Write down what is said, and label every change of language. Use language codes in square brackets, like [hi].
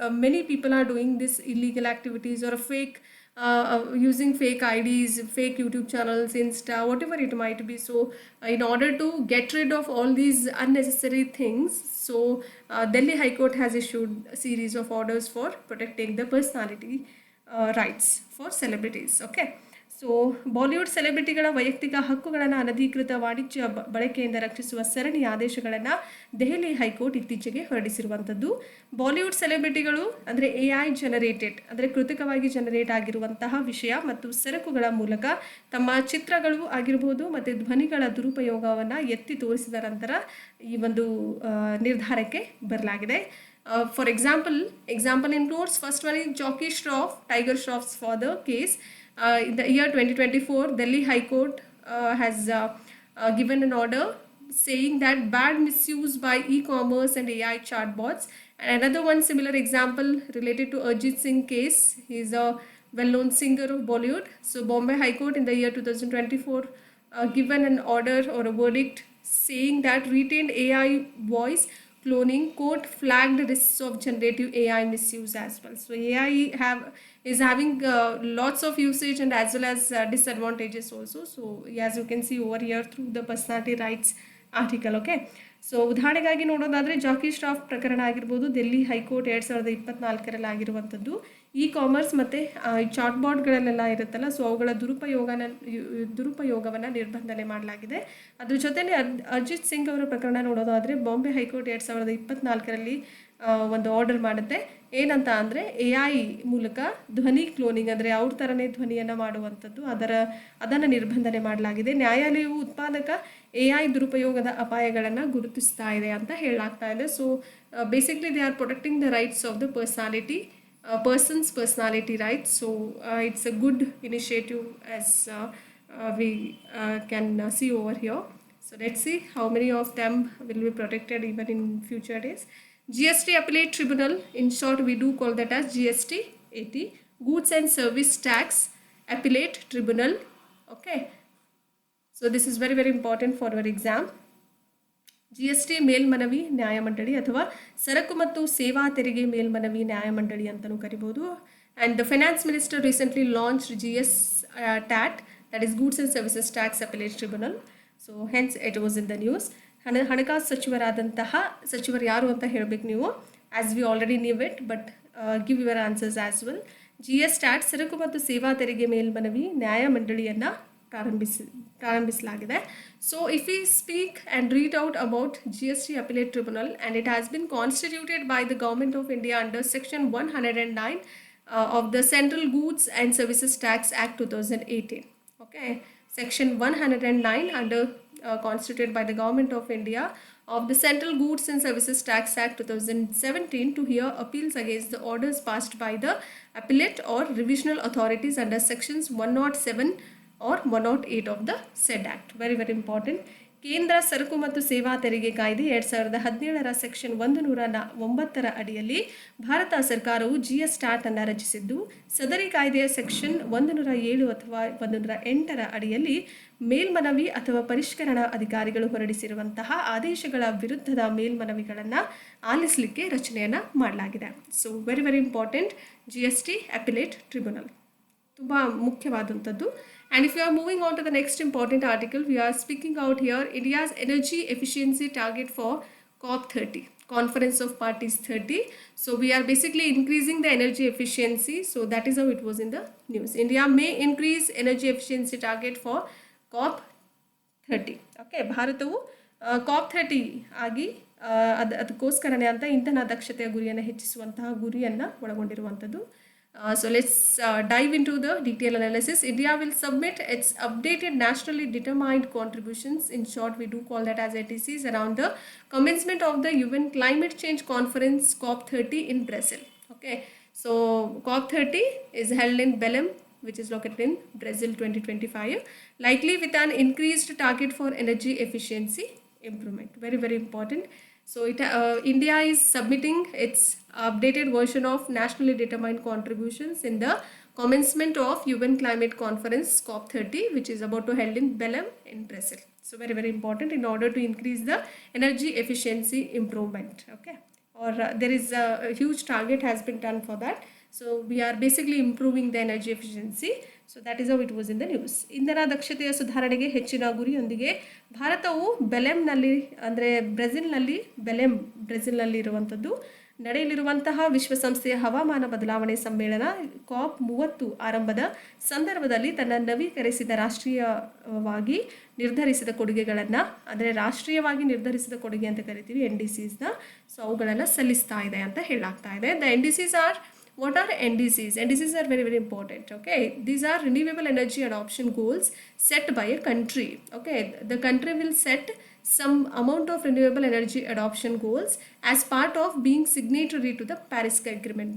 [en] Many people are doing this illegal activities or fake using fake IDs, fake YouTube channels, Insta, whatever it might be. So in order to get rid of all these unnecessary things, so Delhi High Court has issued a series of orders for protecting the personality rights for celebrities. Okay. [kn] So Bollywood ಸೆಲೆಬ್ರಿಟಿಗಳ ವೈಯಕ್ತಿಕ ಹಕ್ಕುಗಳನ್ನು ಅನಧಿಕೃತ ವಾಣಿಜ್ಯ ಬಳಕೆಯಿಂದ ರಕ್ಷಿಸುವ ಸರಣಿ ಆದೇಶಗಳನ್ನು Delhi high court ಇತ್ತೀಚೆಗೆ ಹೊರಡಿಸಿರುವಂಥದ್ದು. Bollywood ಸೆಲೆಬ್ರಿಟಿಗಳು ಅಂದರೆ AI ಜನರೇಟೆಡ್ ಅಂದರೆ ಕೃತಕವಾಗಿ ಜನರೇಟ್ ಆಗಿರುವಂತಹ ವಿಷಯ ಮತ್ತು ಸರಕುಗಳ ಮೂಲಕ ತಮ್ಮ ಚಿತ್ರಗಳು ಆಗಿರ್ಬೋದು ಮತ್ತು ಧ್ವನಿಗಳ ದುರುಪಯೋಗವನ್ನು ಎತ್ತಿ ತೋರಿಸಿದ ನಂತರ ಈ ಒಂದು ನಿರ್ಧಾರಕ್ಕೆ ಬರಲಾಗಿದೆ. [en] For example includes first one is Jockey Shroff, Tiger Shroff's father case. In the year 2024, Delhi High Court has given an order saying that bad misuse by e-commerce and AI chatbots. And another one similar example related to Arjit Singh case. He is a well-known singer of Bollywood. So Bombay High Court in the year 2024 given an order or a verdict saying that retained AI voice cloning court flagged risks of generative AI misuse as well. So AI is having lots of usage and as well as disadvantages also. So as you can see over here through the personality rights article. [kn] Okay, so ಉದಾಹರಣೆಗಾಗಿ ನೋಡೋದಾದರೆ ಜಾಕಿ ಶ್ರಾಫ್ ಪ್ರಕರಣ ಆಗಿರ್ಬೋದು, Delhi high court 2024 ಆಗಿರುವಂಥದ್ದು. Commerce ಮತ್ತು ಚಾಟ್ಬಾಟ್ಗಳಲ್ಲೆಲ್ಲ ಇರುತ್ತಲ್ಲ, so ಅವುಗಳ ದುರುಪಯೋಗವನ್ನು ನಿರ್ಬಂಧನೆ ಮಾಡಲಾಗಿದೆ. ಅದ್ರ ಜೊತೆನೇ ಅರ್ಜಿತ್ ಸಿಂಗ್ ಅವರ ಪ್ರಕರಣ ನೋಡೋದಾದರೆ ಬಾಂಬೆ ಹೈಕೋರ್ಟ್ 2024 ಒಂದು ಆರ್ಡರ್ ಮಾಡುತ್ತೆ. ಏನಂತ ಅಂದರೆ AI ಮೂಲಕ ಧ್ವನಿ ಕ್ಲೋನಿಂಗ್ ಅಂದರೆ ಅವ್ರ ಥರನೇ ಧ್ವನಿಯನ್ನು ಮಾಡುವಂಥದ್ದು, ಅದನ್ನು ನಿರ್ಬಂಧನೆ ಮಾಡಲಾಗಿದೆ. ನ್ಯಾಯಾಲಯವು ಉತ್ಪಾದಕ AI ದುರುಪಯೋಗದ ಅಪಾಯಗಳನ್ನು ಗುರುತಿಸ್ತಾ ಇದೆ ಅಂತ ಹೇಳಲಾಗ್ತಾ ಇದೆ. [en] So basically they are protecting the rights of the person's personality rights. So it's a good initiative as we can see over here. So let's see how many of them will be protected even in future days. GST Appellate Tribunal, in short we do call that as GST-AT, Goods and Service Tax Appellate Tribunal. Okay, so this is very very important for our exam. [kn] GST ಮೇಲ್ಮನವಿ ನ್ಯಾಯಮಂಡಳಿ ಅಥವಾ ಸರಕು ಮತ್ತು ಸೇವಾ ತೆರಿಗೆ ಮೇಲ್ಮನವಿ ನ್ಯಾಯಮಂಡಳಿ ಅಂತಲೂ ಕರಿಬೋದು. [en] And the finance minister recently launched TAT, that is Goods and Services Tax Appellate Tribunal. So hence it was in the news. [kn] ಹಣಕಾಸು ಸಚಿವರಾದಂತಹ ಸಚಿವರು ಯಾರು ಅಂತ ಹೇಳಬೇಕು ನೀವು, [en] As we already knew it, but give your answers as well. [kn] TAT ಸರಕು ಮತ್ತು ಸೇವಾ ತೆರಿಗೆ ಮೇಲ್ಮನವಿ ನ್ಯಾಯಮಂಡಳಿಯನ್ನು ಪ್ರಾರಂಭಿಸಲಾಗಿದೆ. [en] So if we speak and read out about GST Appellate Tribunal, and it has been constituted by the Government of India under Section 109 of the Central Goods and Services Tax Act 2018. Okay, Section 109 under constituted by the Government of India of the Central Goods and Services Tax Act 2017 to hear appeals against the orders passed by the appellate or revisional authorities under sections 107 or 108 of the said act. Very very important. [kn] ಕೇಂದ್ರ ಸರಕು ಮತ್ತು ಸೇವಾ ತೆರಿಗೆ ಕಾಯ್ದೆ 2017 section 109 ಅಡಿಯಲ್ಲಿ ಭಾರತ ಸರ್ಕಾರವು GSTAT ಅನ್ನು ರಚಿಸಿದ್ದು, ಸದರಿ ಕಾಯ್ದೆಯ ಸೆಕ್ಷನ್ 107 ಅಥವಾ 108 ಅಡಿಯಲ್ಲಿ ಮೇಲ್ಮನವಿ ಅಥವಾ ಪರಿಷ್ಕರಣಾ ಅಧಿಕಾರಿಗಳು ಹೊರಡಿಸಿರುವಂತಹ ಆದೇಶಗಳ ವಿರುದ್ಧದ ಮೇಲ್ಮನವಿಗಳನ್ನು ಆಲಿಸಲಿಕ್ಕೆ ರಚನೆಯನ್ನು ಮಾಡಲಾಗಿದೆ. [en] so very very important GST Appellate Tribunal, [kn] ತುಂಬ ಮುಖ್ಯವಾದಂಥದ್ದು. [en] And if you are moving on to the next important article, we are speaking out here India's energy efficiency target for COP30, Conference of Parties 30. So we are basically increasing the energy efficiency. So that is how it was in the news. India may increase energy efficiency target for COP30. [kn] Okay, ಭಾರತವು COP30 ಆಗಿ ಅದಕ್ಕೋಸ್ಕರನೇ ಅಂತ ಇಂಧನ ದಕ್ಷತೆಯ ಗುರಿಯನ್ನು ಹೆಚ್ಚಿಸುವಂತಹ ಗುರಿಯನ್ನು ಒಳಗೊಂಡಿರುವಂಥದ್ದು. [en] So let's dive into the detailed analysis. India will submit its updated nationally determined contributions. In short, we do call that as NDCs around the commencement of the UN Climate Change Conference COP30 in Brazil. Okay, so COP30 is held in Belém, which is located in Brazil 2025, likely with an increased target for energy efficiency improvement. Very, very important. So India is submitting its updated version of nationally determined contributions in the commencement of UN Climate Conference COP30, which is about to held in Belém in Brazil. So very, very important in order to increase the energy efficiency improvement. Okay, or there is a huge target has been done for that. So we are basically improving the energy efficiency. So that is how it was in the news. [kn] ಇಂಧನ ದಕ್ಷತೆಯ ಸುಧಾರಣೆಗೆ ಹೆಚ್ಚಿನ ಗುರಿಯೊಂದಿಗೆ ಭಾರತವು ಬೆಲೆಮ್ನಲ್ಲಿ ಅಂದರೆ ಬ್ರೆಜಿಲ್ನಲ್ಲಿ ಇರುವಂಥದ್ದು ನಡೆಯಲಿರುವಂತಹ ವಿಶ್ವಸಂಸ್ಥೆಯ ಹವಾಮಾನ ಬದಲಾವಣೆ ಸಮ್ಮೇಳನ COP30 ಆರಂಭದ ಸಂದರ್ಭದಲ್ಲಿ ತನ್ನ ನವೀಕರಿಸಿದ ರಾಷ್ಟ್ರೀಯವಾಗಿ ನಿರ್ಧರಿಸಿದ ಕೊಡುಗೆಗಳನ್ನು ಅಂದರೆ ರಾಷ್ಟ್ರೀಯವಾಗಿ ನಿರ್ಧರಿಸಿದ ಕೊಡುಗೆ ಅಂತ ಕರಿತೀವಿ NDCsನ. ಸೊ ಅವುಗಳನ್ನು ಸಲ್ಲಿಸ್ತಾ ಇದೆ ಅಂತ ಹೇಳಲಾಗ್ತಾ ಇದೆ. [en] The NDCs are What are NDCs? NDCs are very, very important. Okay, these are renewable energy adoption goals set by a country. Okay, the country will set some amount of renewable energy adoption goals as part of being signatory to the Paris Agreement.